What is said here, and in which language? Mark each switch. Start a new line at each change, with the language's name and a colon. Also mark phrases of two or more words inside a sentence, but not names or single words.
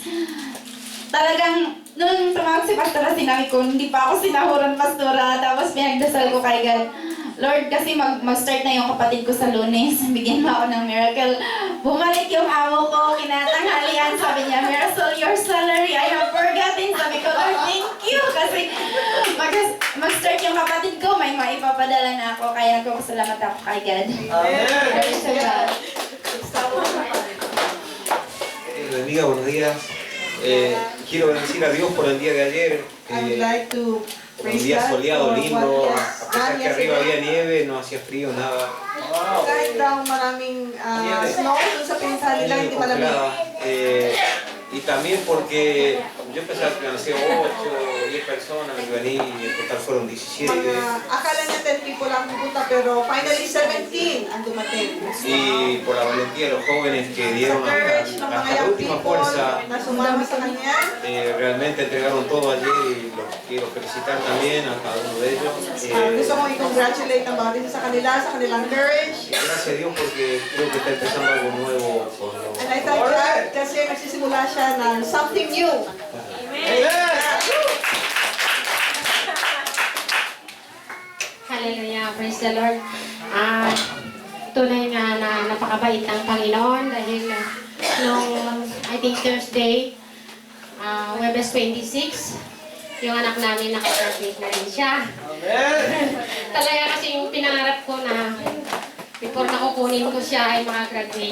Filipino: Talagang, nung tumawag si Pastora, sinabi ko, hindi pa ako sinahuran, Pastora. Tapos pinagdasal ko kay God, Lord, kasi mag-start na yung kapatid ko sa Lunes. Bigyan mo ako ng miracle. Bumalik yung amo ko, kinatanghalian. Sabi niya, Mirasol,
English: your salary, I have forgotten.
Filipino: Sabi ko, Lord,
English: thank you.
Filipino: Kasi mag-start yung kapatid ko, may maipapadala na ako. Kaya nagpapasalamat ako kay God.
English: Praise the God.
Spanish: Amiga, buenos días. Quiero bendecir a Dios por el día de ayer.
English: I would like to
Spanish: Un
English: praise
Spanish: día
English: God
Spanish: soleado,
English: for
Spanish: lindo.
English: what
Spanish: A
English: has
Spanish: pesar
English: done
Spanish: que arriba había
English: yesterday.
Spanish: nieve, no hacía frío, nada.
Filipino: Kahit daw maraming snow dun sa pinsan nila,
Spanish: Nieve
Filipino: hindi malamig.
Spanish: congelada. Y también porque yo pensaba que iban a ser 8 o 10 personas las que iban a ir y en total fueron 17.
Filipino: Akala niya 10 people lang pupunta, pero finally 17 ang dumating.
Spanish: Y por la valentía de los jóvenes que
Filipino: Sa
Spanish: dieron
Filipino: courage ng mga
Spanish: hasta la
English: young
Spanish: última
English: people
Spanish: fuerza,
Filipino: na sumama sa kanya.
Spanish: realmente entregaron todo ayer y los quiero felicitar también a cada uno de ellos.
Filipino: Gusto kong i-congratulate ang bawat isa sa kanila, sa kanilang courage.
Spanish: Y gracias a Dios porque creo que está empezando algo nuevo con los...
English: And I thank God
Filipino: kasi nagsisimula siya ng
English: something new. Hallelujah, praise the Lord.
Filipino: Tunay nga na napakabait ng Panginoon dahil nung
English: I think Thursday,
Filipino: Webes 26, yung anak namin nakagraduate na rin siya. Talaga kasi yung pinangarap ko na
English: before before
Filipino: na kukunin ko siya ay makagraduate.